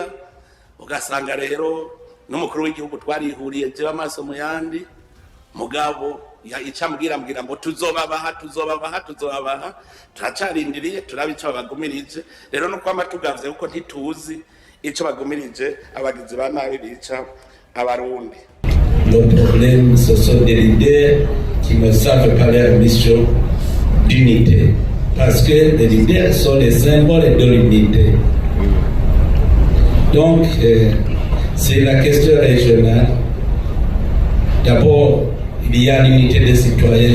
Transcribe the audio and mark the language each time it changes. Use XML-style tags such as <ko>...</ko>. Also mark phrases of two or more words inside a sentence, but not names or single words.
<rn>Ugasanga rero n'umukuru w'igihugu twarihuriye je amaso mu yandi, mugabo icambwira ngo tuzobabaha. Turacarindiriye turabe ico bagumirije. Rero no kwama tugavye kuko ntituzi ico bagumirije abagizi ba nabi bica abarundi.</rn> <fr>Nos problèmes, ce sont des leaders qui ne savent pas leur mission d'unité. Parce que les leaders sont les symboles de l'unité. Donc, c'est la question régionale. D'abord, il y a l'unité des citoyens.</fr>